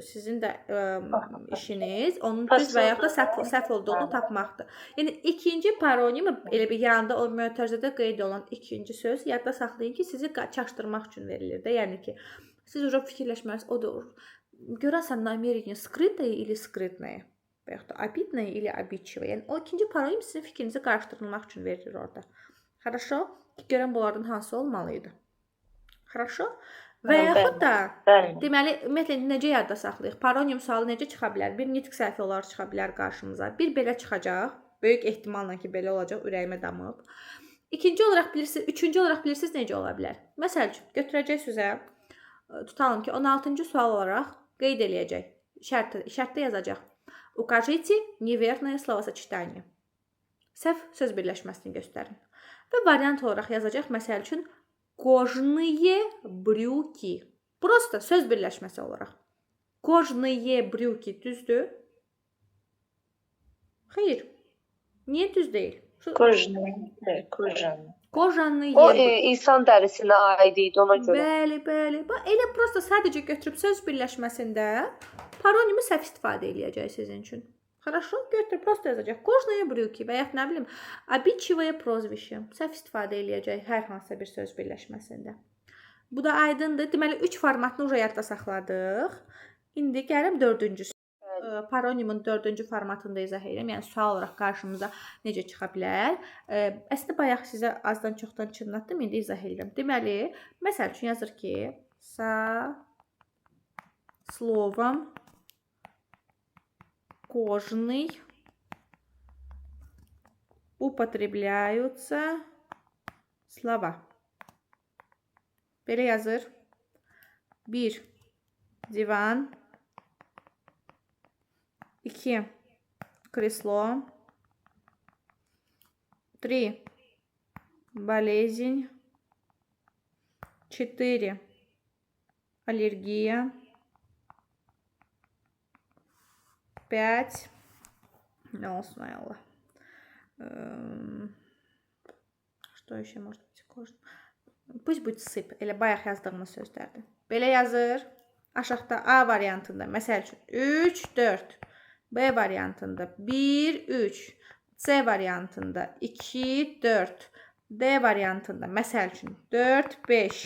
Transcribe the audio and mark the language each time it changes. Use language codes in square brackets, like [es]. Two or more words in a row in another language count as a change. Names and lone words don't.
[az] Sizin də işiniz onun düz və yaxud da səhv olduğunu tapmaqdır. Yəni ikinci paronim elə bir yanında o mötərizədə qeyd olunan ikinci söz yadda saxlayın ki, sizi çaşdırmaq üçün verilir də. Yəni ki, siz uje fikirləşməlisiniz, o da olur. [ru] Görəsən намерение скрытое или скрытное? [az] Və yaxud da [ru] обидное или обидчивое? [az] Yəni o ikinci paronim sizin fikrinizi qarışdırılmaq üçün verilir orada. [ru] Хорошо? [az] Görən bunlardan hansı olmalıydı? [ru] Хорошо? [az] Və yaxud da deməli, ümumiyyətlə necə yadda saxlayıq? Paronim sualı necə çıxa bilər? Bir nitq səhvi olaraq çıxa bilər qarşımıza. Bir belə çıxacaq. Böyük ehtimalla ki, belə olacaq, ürəyimə damıb. İkinci olaraq bilirsiniz, üçüncü olaraq bilirsiniz necə ola bilər? Məsəl üçün, götürəcək sizə, tutalım ki, 16-cı sual olaraq qeyd eləyəcək. Şərtdə yazacaq. [ru] Укажите неверное словосочетание. [az] Səhv söz birləşməsini göstərin. Və variant olaraq yazacaq, məsəl üçün, [ru] кожные брюки. [az] Просто söz birləşməsi olaraq. [ru] Кожные брюки [az] düzdür? Xeyr. Niyə düz deyil? [ru] Кожаные. [az] O insan dərisinə aid idi ona görə. Bəli. Bax elə prosta sadəcə götürüb söz birləşməsində paronimi səhv istifadə eləyəcək sizin üçün. [ru] Хорошо? [az] Götürüb prosta yazacaq. [ru] Кожные брюки [az] və yaxud nə bilim, [ru] обидчивое прозвище. [az] Səhv istifadə eləyəcək hər hansısa bir söz birləşməsində. Bu da aydındır. Deməli 3 formatını uje yadda saxladıq. İndi gəlim 4-cüsü. Paronimin 4-cü formatında izah edirəm. Yəni sual olaraq qarşımıza necə çıxa bilər? Əslində bayaq sizə azdan çoxdan çınlatdım, indi izah edirəm. Deməli, məsəl üçün yazır ki, [ru] со словом кожный употребляются слова. [az] Belə yazır. 1. Divan. 2. [ru] Кресло. 3. Болезнь. 4. Аллергия. 5. [az] Ne olsun ay Allah. [ru] Что еще может быть? Pусть будет sip. [az] Elə bayaq yazdığımız sözlərdir. Belə yazır. Aşağıda A variantında. Məsəl üçün 3, 4. B variantında 1, 3. C variantında 2, 4. D variantında məsəl üçün 4, 5.